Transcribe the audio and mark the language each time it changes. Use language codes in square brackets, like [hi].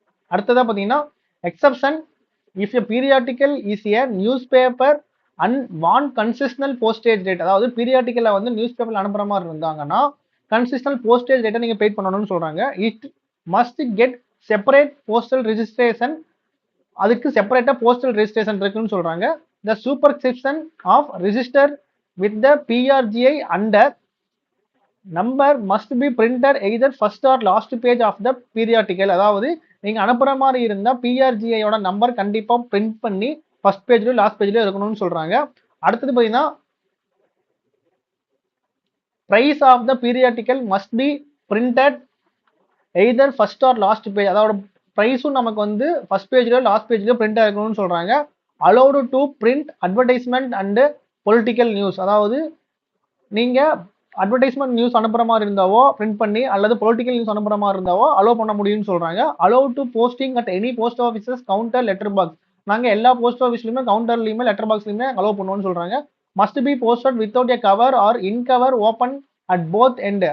[ta] அடுத்ததா பாத்தீங்கன்னா [en] Exception if a periodical is a newspaper and one consistent postage rate. [ta] அதாவது பீரியாடிக்கல்ல வந்து news paper அனுப்புற மாதிரி இருந்தாங்கன்னா கன்சிஸ்டன்ட் போஸ்டேஜ் ரேட்டை நீங்க பெய்ட் பண்ணணும்னு சொல்றாங்க. [en] It must get separate postal registration. [ta] அதுக்கு செப்பரேட்டா போஸ்டல் ரெஜிஸ்ட்ரேஷன் இருக்குன்னு சொல்றாங்க. [en] The superscription of register with the PRGI under number must be printed either first or last page of the periodical. [ta] அதாவது நீங்க அனுப்புற மாதிரி இருந்தா PRGI ஓட நம்பர் கண்டிப்பா பிரிண்ட் பண்ணி ஃபர்ஸ்ட் பேஜ்லயும் லாஸ்ட் பேஜ்லயும் இருக்கணும்னு சொல்றாங்க. அடுத்தது பாத்தீங்கன்னா [en] price of the periodical must be printed either first or last page. [ta] அதாவது பிரைஸும் நமக்கு வந்து ஃபர்ஸ்ட் பேஜ்லயோ லாஸ்ட் பேஜ்லயோ பிரிண்ட் ஆகணும்னு சொல்றாங்க. [en] allowed to print advertisement and political news. [ta] அதாவது நீங்க அட்வர்டைஸ்மெண்ட் நியூஸ் அனுப்புற மாதிரி இருந்தாவோ பிரிண்ட் பண்ணி அல்லது பொலிட்டிக்கல் நியூஸ் அனுப்புற மாதிரி இருந்தாவோ அலோவ் பண்ண முடியும்னு சொல்றாங்க. [en] Allow to posting at any post offices counter letter box. [ta] நாங்க எல்லா போஸ்ட் ஆஃபீஸ்லயுமே கவுண்டர்லயுமே லெட்டர் பாக்ஸ்லயுமே அலோவ் பண்ணுவோம்னு சொல்றாங்க. [en] Must be posted without a cover or in cover open at both end.